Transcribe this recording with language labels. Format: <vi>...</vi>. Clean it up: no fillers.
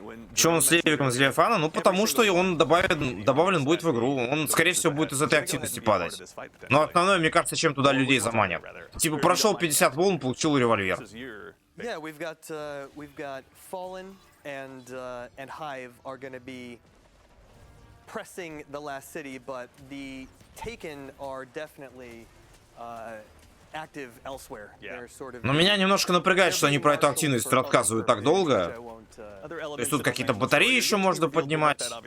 <ru>Почему он с Левиком из Левиафана? Ну, потому что он добавлен будет в игру. Он, скорее всего, будет из этой активности падать. Но основное, мне кажется, чем туда людей заманят. Типа, прошел 50 волн, получил револьвер.</ru> <en>Yeah, we've got Fallen and Hive are going to be pressing the last city, but the Taken are definitely active elsewhere. They're sort of.</en> <ru>Но меня немножко напрягает, что они про эту активность рассказывают так долго. То есть тут какие-то батареи еще можно поднимать.</ru>